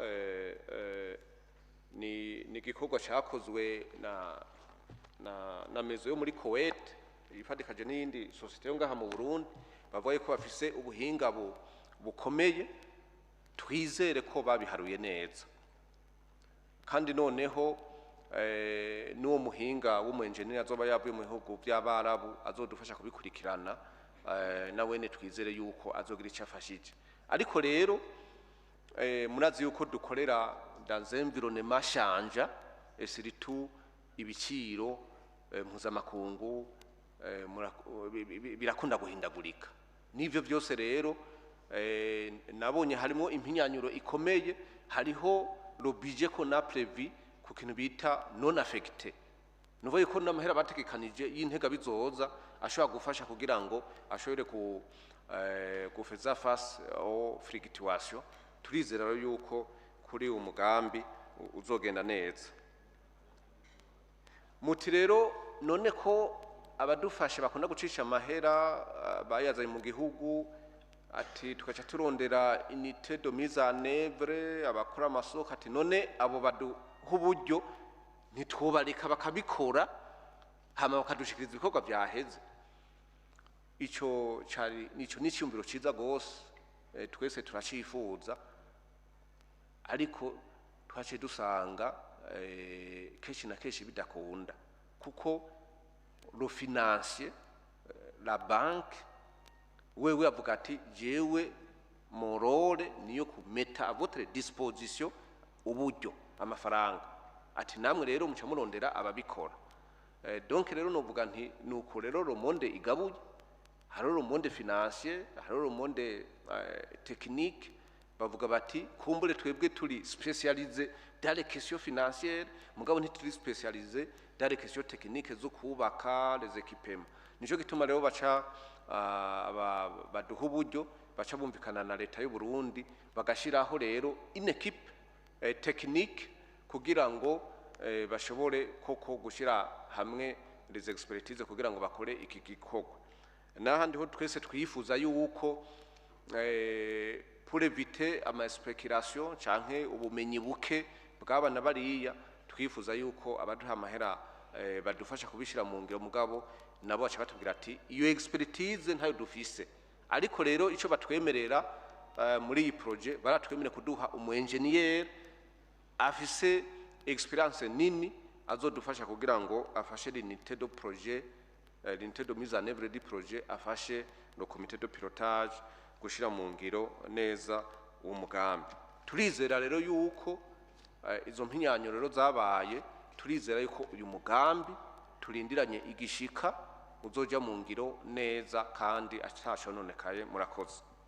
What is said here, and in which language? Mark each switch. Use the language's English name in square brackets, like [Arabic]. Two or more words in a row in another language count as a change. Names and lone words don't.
[Rundi] ni igikorwa cyakozwe na mezo yo muri Kuwait ifatikaje n'iyindi sosiyete yo ngaha mu Burundi bavuye ko bafise ubuhinga bukomeye twizere ko babiharuye neza kandi noneho n'uwo muhinga w'umuengineer azoba yavuye mu bihugu by'Abarabu azodufasha kubikurikirana nawene twizere yuko azogira icyo afashije. Ariko rero murazi yuko dukorera [French] dans environnement change surtout [Rundi] ibiciro mpuzamakungu birakunda guhindagurika. Nivyo byose rero nabonye harimo impinyanyuro ikomeye, hariho [French] le budget qu'on a prévu [Rundi] ku kintu bita [French] non affecté. [Rundi] Nuvuye ko n'amahera bategekanije y'intega bizoza ashobora gufasha kugira ngo ashobore gufeza [French] face au fluctuation. [Rundi] Turizera yuko kuri umugambi uzogenda neza. Muti rero none ko abadufashe bakunda gucisha amahera bayazanye mu gihugu ati tukaca turondera [French] unité de mise en œuvre [Rundi] abakora amasoko ati none abo baduha uburyo ntitwobareka bakabikora hama bakadushikiriza ibikorwa byaheze. Ico nico n'icyumviro ciza gose twese turacifuza, ariko twaciye dusanga kenshi na kenshi bidakunda kuko [French] le financier la banque [Rundi] wewe avuga ati jewe [French] mon rôle [Rundi] niyo kumeta [French] à votre disposition [Rundi] uburyo amafaranga ati namwe rero muca murondera ababikora. Donc rero novuga nti nuko rero [French] le monde [Rundi] igabuye, hari [French] le monde financier, [Rundi] hari [French] le monde technique. [Rundi] Bavuga bati kumbure twebwe turi [French] spécialisé dans les questions financières [Rundi] mugabo ntituri [French] spécialisé dans les questions techniques [Rundi] zo kubaka [French] les équipements. [Rundi] Nico gituma rero baca baduha uburyo baca bumvikana na leta y'u Burundi bagashiraho rero [French] une équipe technique [Rundi] kugira ngo bashobore koko gushira hamwe [French] les expertises [Rundi] kugira ngo bakore iki gikorwa. N'ahandi ho twese twifuza yuko [French] pour éviter [Rundi] ama spéculation canke ubumenyi buke bw'abana bariya twifuza yuko abaduha amahera badufasha kubishira mu ngiro mugabo nabo baca batubwira ati iyo expertise ntayo dufise. Ariko rero ico batwemerera muri iyi projet baratwemerera kuduha umu engineer afise experience nini azodufasha kugira ngo afashe [French] l'unité de projet l'unité de mise en œuvre du projet, [Rundi] afashe [French] le comité de pilotage [Rundi] gushira mu ngiro neza uwo mugambi. Turizera rero yuko izo mpinyanyo rero zabaye, turizera yuko uyu mugambi turindiranye igishika uzoja mu ngiro neza kandi atashononekaye. Murakoze.